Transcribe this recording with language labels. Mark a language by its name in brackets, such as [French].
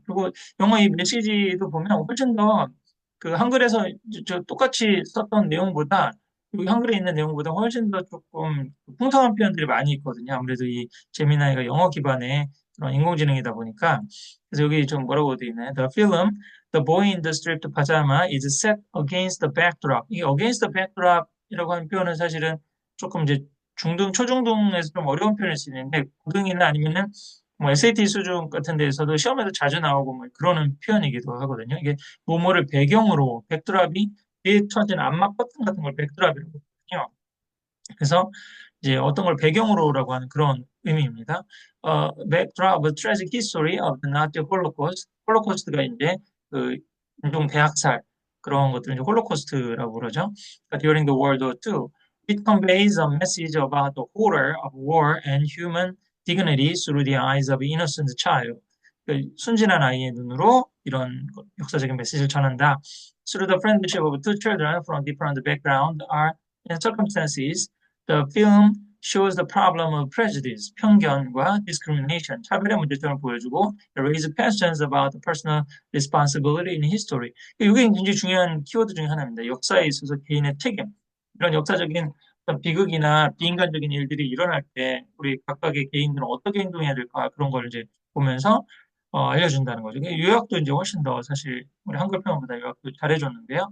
[Korean] 그리고 영어 이 메시지도 보면 훨씬 더 그 한글에서 똑같이 썼던 내용보다 여기 한글에 있는 내용보다 훨씬 더 조금 풍성한 표현들이 많이 있거든요. 아무래도 이 제미나이가 영어 기반의 그런 인공지능이다 보니까 그래서 여기 좀 뭐라고 되어 있나요? [English] The film The boy in the striped pajama is set against the backdrop. [Korean] 이 against the backdrop이라고 하는 표현은 사실은 조금 이제 중등, 초중등에서 좀 어려운 표현일 수 있는데 고등이나 아니면은 뭐 SAT 수준 같은 데에서도 시험에도 자주 나오고 뭐 그러는 표현이기도 하거든요. 이게 뭐뭐를 배경으로 백드랍이 뒤에 쳐진 암막 커튼 같은 걸 백드랍이라고 하거든요. 그래서 이제 어떤 걸 배경으로라고 하는 그런 의미입니다. [English] Backdrop, a tragic history of the Nazi Holocaust. [Korean] 홀로코스트가 이제 그 인종 대학살 그런 것들을 이제 홀로코스트라고 그러죠. [English] During the World War II, it conveys a message about the horror of war and human dignity through the eyes of innocent child. [Korean] 그 순진한 아이의 눈으로 이런 역사적인 메시지를 전한다. [English] Through the friendship of two children from different backgrounds are in circumstances the film shows the problem of prejudice, [Korean] 편견과 [English] discrimination, [Korean] 차별의 문제점을 보여주고 [English] raise questions about the personal responsibility in history. [Korean] 이게 굉장히 중요한 키워드 중에 하나입니다. 역사에 있어서 개인의 책임, 이런 역사적인 어떤 비극이나 비인간적인 일들이 일어날 때 우리 각각의 개인들은 어떻게 행동해야 될까 그런 걸 이제 보면서 알려준다는 거죠. 요약도 이제 훨씬 더 사실 우리 한글 표현보다 요약도 잘해줬는데요.